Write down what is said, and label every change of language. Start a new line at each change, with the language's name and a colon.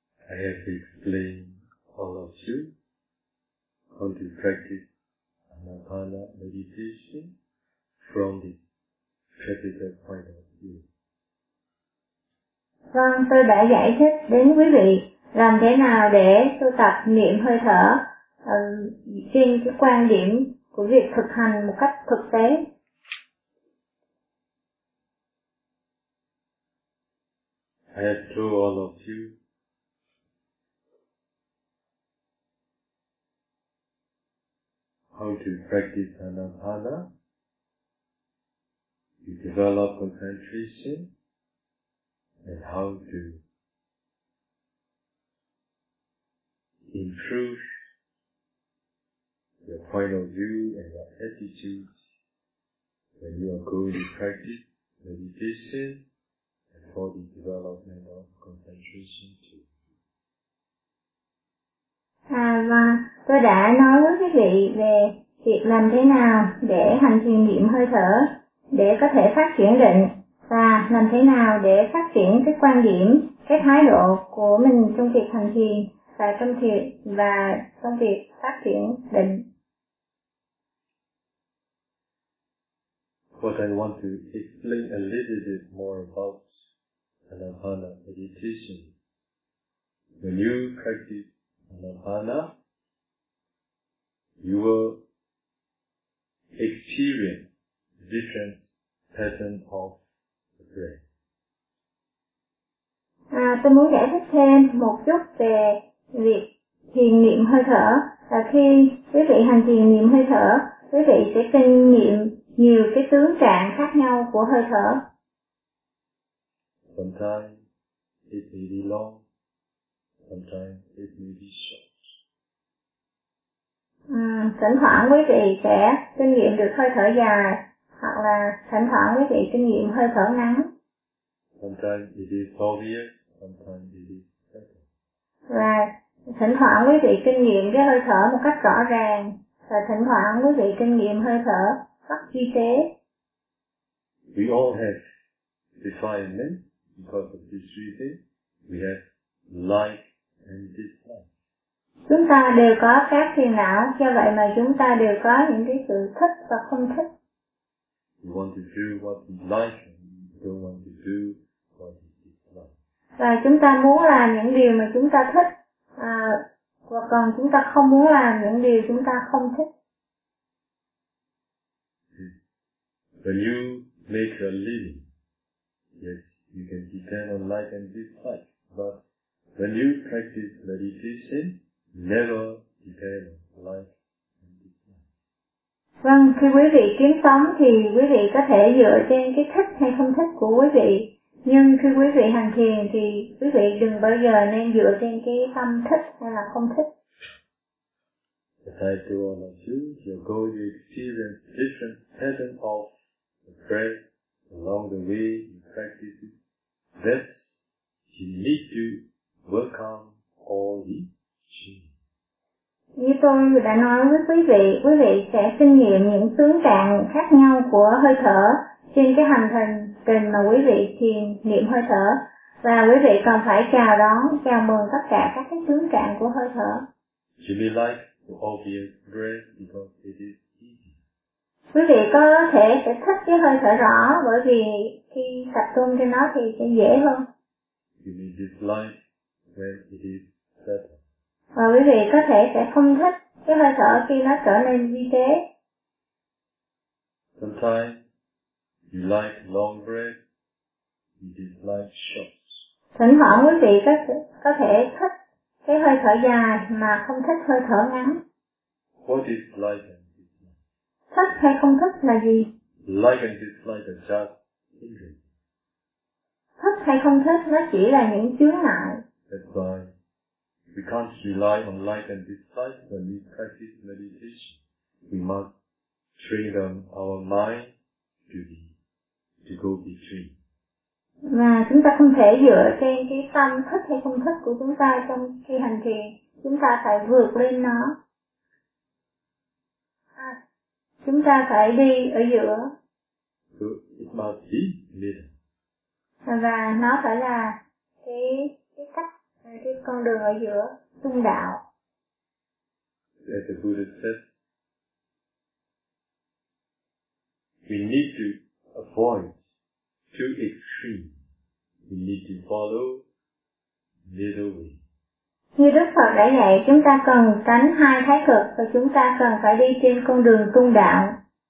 English: I have explained all of you how to practice Anapana meditation from the practical point of view.
Vietnamese: Vâng, tôi đã giải thích đến quý vị làm thế nào để tu tập niệm hơi thở trên cái quan điểm của việc thực hành một cách thực tế.
English: I have told all of you how to practice Anapana. You develop concentration and how to improve your point of view and your attitude when you are going to practice meditation and for the development of concentration too.
Vietnamese: À, và tôi đã nói với quý vị về việc làm thế nào để hành thiền niệm hơi thở để có thể phát triển định và làm thế nào để phát triển cái quan điểm, cái thái độ của mình trong việc hành thiền và trong việc phát triển định.
English: What I want to explain a little bit more about Anapana meditation. When you practice Anapana, you will experience different patterns of the breath.
Vietnamese: À, tôi muốn giải thích thêm một chút về việc thiền niệm hơi thở. Và khi quý vị hành thiền niệm hơi thở, quý vị sẽ kinh nghiệm nhiều cái tướng trạng khác nhau của hơi thở.
English: Sometimes it may be long. Sometimes it may be short.
Vietnamese: Thỉnh thoảng quý vị sẽ kinh nghiệm được hơi thở dài, hoặc là thỉnh thoảng quý vị kinh nghiệm hơi thở ngắn.
English: Sometimes it is obvious, sometimes it is subtle.
Vietnamese: Và thỉnh thoảng quý vị kinh nghiệm cái hơi thở một cách rõ ràng, và thỉnh thoảng quý vị kinh nghiệm hơi thở rất chi tế.
English: We all have defilements because of this reason. We have like and dislike.
Vietnamese: Chúng ta đều có các phiền não, do vậy mà chúng ta đều có những cái sự thích và không thích.
English: We want to do what we like and we don't want to do what we dislike.
Vietnamese: Và chúng ta muốn làm những điều mà chúng ta thích, hoặc còn chúng ta không muốn làm những điều chúng ta không thích.
English: When you make a living, yes, you can depend on like and dislike, but when you practice meditation, never depend on like and dislike.
Vietnamese: Vâng, khi quý vị kiếm sống thì quý vị có thể dựa trên cái thích hay không thích của quý vị. Nhưng khi quý vị hành thiền thì quý vị đừng bao giờ nên dựa trên cái tâm thích hay là không thích.
English: As I do all of you, you're going to experience different patterns of the breath along the way you practice it. That you need to welcome all the changes.
Vietnamese: Như tôi đã nói với quý vị sẽ kinh nghiệm những tướng trạng khác nhau của hơi thở trên cái hành trình mà quý vị thiền niệm hơi thở. Và quý vị còn phải chào đón, chào mừng tất cả các cái tướng trạng của hơi thở.
English: You may like the obvious breath because it is easy.
Vietnamese: Quý vị có thể sẽ thích cái hơi thở rõ bởi vì khi tập trung trên nó thì sẽ dễ hơn.
English: You may dislike when it is subtle.
Vietnamese: Và quý vị có thể sẽ không thích cái hơi thở khi nó trở nên vi tế.
English: Sometimes you like long breath, you dislike short.
Vietnamese: Thỉnh thoảng quý vị có thể thích cái hơi thở dài mà không thích hơi thở ngắn.
English: What is like and dislike?
Vietnamese: Thích hay không thích là gì?
English: Like and dislike are just hindrances.
Vietnamese: Thích hay không thích nó chỉ là những chướng ngại.
English: That's why we can't rely on like and dislike when we practice meditation. We must freedom our mind to be, to go be free.
Vietnamese: Và chúng ta không thể dựa trên cái tâm thích hay không thích của chúng ta trong khi hành thiền, chúng ta phải vượt lên nó. Chúng ta phải đi ở giữa.
English: So it must be middle.
Vietnamese: Và nó phải là cái cách, cái con đường ở giữa, trung đạo.
English: As the Buddha says, we need to avoid two extremes. We need to follow middle way.
Vietnamese: Như Đức Phật đã dạy, chúng ta cần tránh hai thái cực và chúng ta cần phải đi trên con đường trung đạo.